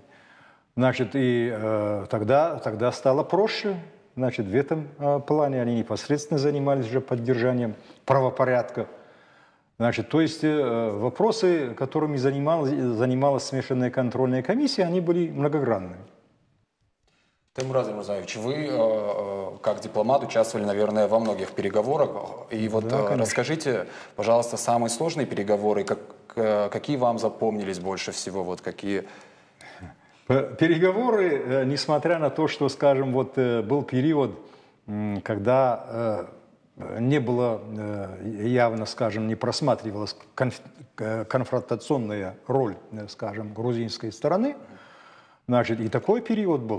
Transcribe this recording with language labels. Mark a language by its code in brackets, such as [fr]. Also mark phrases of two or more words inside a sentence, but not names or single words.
[ru] Значит, и тогда стало проще. Значит, в этом плане они непосредственно занимались уже поддержанием правопорядка. Значит, то есть вопросы, которыми занималась смешанная контрольная комиссия, они были многогранными. Таймураз Рамазанович, вы как дипломат участвовали, наверное, во многих переговорах. И вот да, расскажите, пожалуйста, самые сложные переговоры, какие вам запомнились больше всего? Вот какие... Переговоры, несмотря на то, что, скажем, вот был период, когда не было явно, скажем, не просматривалась конфронтационная роль, скажем, грузинской стороны, значит, и такой период был.